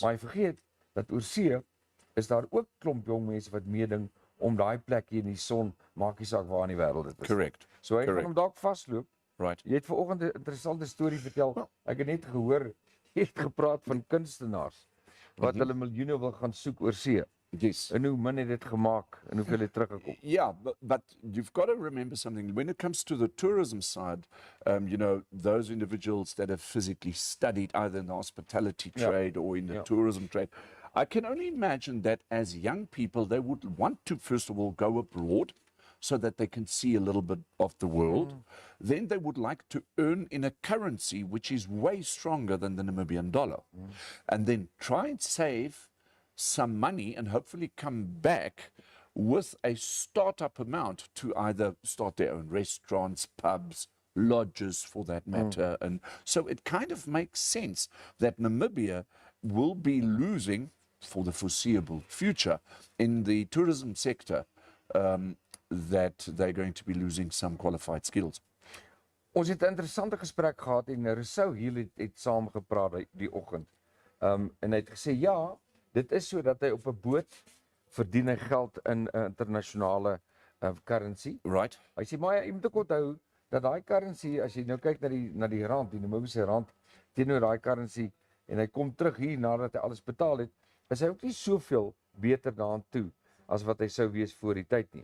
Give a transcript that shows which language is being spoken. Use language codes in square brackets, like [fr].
[af] Maar hy vergeet dat oor see is daar ook klomp jong mense wat meeding om daai plek hier in die son, maak nie saak waar in die wêreld dit is. [en] Correct. [af] So hy gaan [en] Correct. [af] hom dalk vasloop. [en] Right. [af] Jy het vanoggend 'n interessante storie vertel. Ek het net gehoor jy het gepraat van kunstenaars wat hulle miljoene wil gaan soek oor see. [en] Yes. [af] En hoe min het dit gemaak en hoeveel het teruggekom? [en] Yeah, but you've got to remember something. When it comes to the tourism side, you know, those individuals that have physically studied either in the hospitality Yeah. trade or in the Yeah. tourism trade, I can only imagine that as young people, they would want to, first of all, go abroad so that they can see a little bit of the world. Then they would like to earn in a currency which is way stronger than the Namibian dollar. And then try and save some money and hopefully come back with a startup amount to either start their own restaurants, pubs, lodges for that matter. And so it kind of makes sense that Namibia will be losing for the foreseeable future in the tourism sector, that they're going to be losing some qualified skills. [af] Ons het 'n interessante gesprek gehad en Rousseau hier het saam gepraat die oggend. En hy het gesê ja, dit is so dat hy op 'n boot verdien hy geld in 'n internasionale currency. [en] Right? [af] Hy sê maar jy moet ook onthou dat daai currency, as jy nou kyk na die rand, die Namibiese rand teenoor daai currency en hy kom terug hier nadat hy alles betaal het, is hy ook nie soveel beter daaraan toe as wat hy sou wees voor die tyd nie.